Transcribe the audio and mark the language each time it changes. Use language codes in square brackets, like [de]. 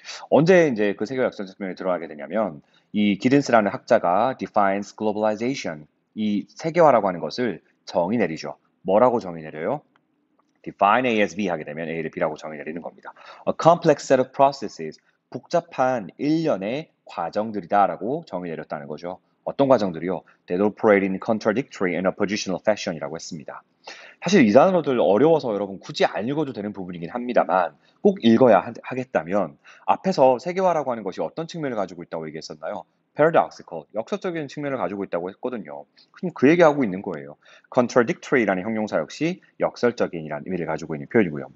[ko] 언제 이제 그 세계화 역설적 측면에 들어가게 되냐면 이 기든스라는 학자가 [en] defines globalization, [ko] 이 세계화라고 하는 것을 정의 내리죠. 뭐라고 정의 내려요? [en] define A as B [ko] 하게 되면 A를 B라고 정의 내리는 겁니다. [en] A complex set of processes, [ko] 복잡한 일련의 과정들이다라고 정의 내렸다는 거죠. 어떤 과정들이요? [en] That operate in contradictory and oppositional fashion [ko] 이라고 했습니다. 사실 이 단어들 어려워서 여러분 굳이 안 읽어도 되는 부분이긴 합니다만 꼭 읽어야 하겠다면 앞에서 세계화라고 하는 것이 어떤 측면을 가지고 있다고 얘기했었나요? paradoxical, 역설적인 측면을 가지고 있다고 했거든요. 그럼 그 얘기하고 있는 거예요. contradictory라는 형용사 역시 역설적인이라는 의미를 가지고 있는 표현이고요.